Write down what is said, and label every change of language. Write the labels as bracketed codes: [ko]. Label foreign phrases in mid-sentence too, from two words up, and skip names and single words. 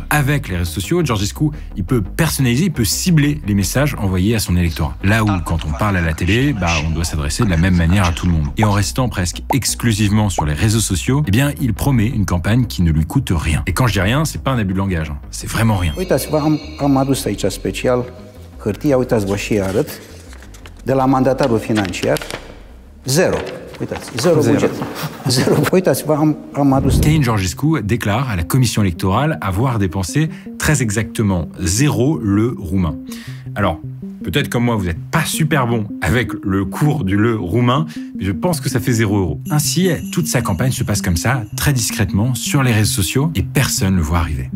[fr] Avec les réseaux sociaux, Georgescu, il peut personnaliser, il peut cibler les messages envoyés à son électorat. Là où, quand on parle à la télé, on doit s'adresser de la même manière à tout le monde. Et en restant presque exclusivement sur les réseaux sociaux, eh bien, il promet une campagne qui ne lui coûte rien. Et quand je dis rien, c'est pas un abus de langage, c'est vraiment rien. [ro] Uitați-vă, am adus aici special hârtia, uitați-vă și arăt, de la mandatarul financiar, zero. Uitați, zero buget. Zero. Uitați-vă, am adus... [fr] Călin Georgescu déclare à la commission électorale avoir dépensé très exactement 0 leu roumain. Alors, peut-être comme moi, vous n'êtes pas super bon avec le cours du leu roumain, mais je pense que ça fait 0 €. Ainsi, toute sa campagne se passe comme ça, très discrètement, sur les réseaux sociaux, et personne ne le voit arriver.